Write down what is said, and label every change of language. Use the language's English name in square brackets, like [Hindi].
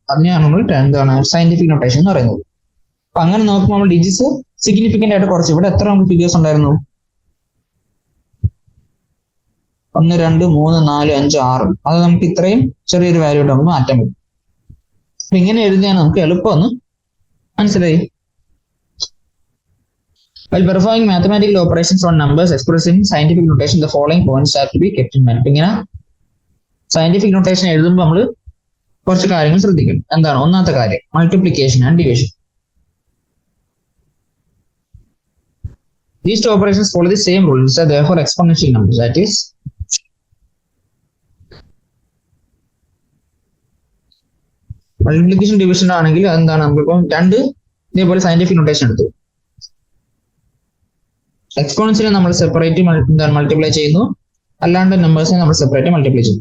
[Malayalam] അതിനെയാണ് നമ്മൾ എന്താണ് സയന്റിഫിക് നൊട്ടേഷൻ എന്ന് പറയുന്നത്. അപ്പൊ അങ്ങനെ നോക്കുമ്പോൾ നമ്മൾ ഡിജിറ്റ്സ് സിഗ്നിഫിക്കന്റ് ആയിട്ട് കുറച്ച്. ഇവിടെ എത്ര നമുക്ക് ഫിഗേഴ്സ് ഉണ്ടായിരുന്നു? 1, 2, 3, 4, 5, 6. അത് നമുക്ക് ഇത്രയും ചെറിയൊരു വാല്യൂ ആയിട്ട് നമുക്ക് മാറ്റാൻ പറ്റും. അപ്പൊ ഇങ്ങനെ എഴുതിയാണ് നമുക്ക് എളുപ്പമൊന്ന് മനസ്സിലായി. [English] While performing mathematical operations on numbers expressed in scientific notation, the following points have to be kept in mind. [Malayalam] അപ്പൊ ഇങ്ങനെ സയന്റിഫിക് നൊട്ടേഷൻ എഴുതുമ്പോൾ നമ്മൾ കുറച്ച് കാര്യങ്ങൾ ശ്രദ്ധിക്കണം. എന്താണ്? ഒന്നാമത്തെ കാര്യം multiplication and division. [English] These two operations follow the same rules, are therefore exponential numbers. [Malayalam] That is, multiplication division ആണെങ്കിൽ എന്താണ് നമ്മളിപ്പം രണ്ട് ഇതേപോലെ സയന്റിഫിക് നൊട്ടേഷൻ എടുത്തു. എക്സ്പോണൻസിനെ നമ്മൾ സെപ്പറേറ്റ് മൾട്ടിപ്ലൈ ചെയ്യുന്നു, അല്ലാണ്ട് നമ്പേഴ്സിനെ നമ്മൾ സെപ്പറേറ്റ് മൾട്ടിപ്ലൈ ചെയ്യും.